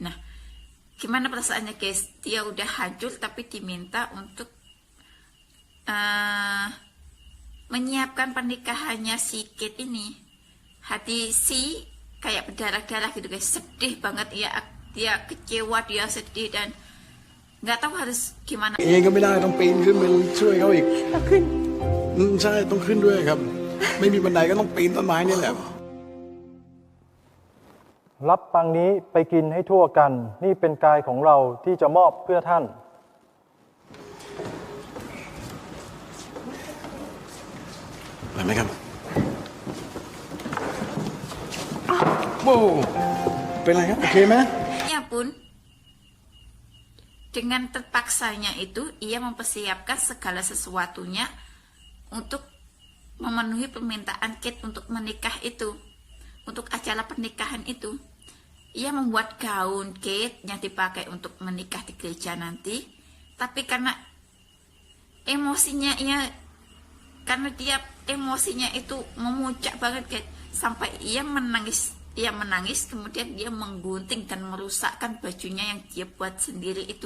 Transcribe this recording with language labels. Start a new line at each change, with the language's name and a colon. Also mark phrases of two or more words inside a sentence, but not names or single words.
Indonesian: Nah, gimana perasaannya guys? Dia udah hancur tapi diminta untuk menyiapkan pernikahannya si Kate ini. Hati si kayak berdarah-darah gitu guys, sedih banget ya, dia kecewa, dia sedih dan nggak tahu harus gimana.
Thai: เองก็ไม่ได้ต้องปีนขึ้นไปช่วยเขาอีก เอาขึ้น ใช่ต้องขึ้นด้วยครับ ไม่มีบันไดก็ต้องปีนต้นไม้นี่แหละ รับปังนี้ไปกินให้ทั่วกัน นี่เป็นกายของเราที่จะมอบเพื่อท่าน ไปไหมครับ โว้วเป็นไรครับโอเคไหม
Indonesian: Ya pun, dengan terpaksanya itu, ia mempersiapkan segala sesuatunya untuk memenuhi permintaan Kate untuk menikah itu, untuk acara pernikahan itu. Ia membuat gaun Kate yang dipakai untuk menikah di gereja nanti, tapi karena dia emosinya itu memuncak banget Kate, sampai ia menangis, kemudian dia menggunting dan merusakkan bajunya yang dia buat sendiri itu.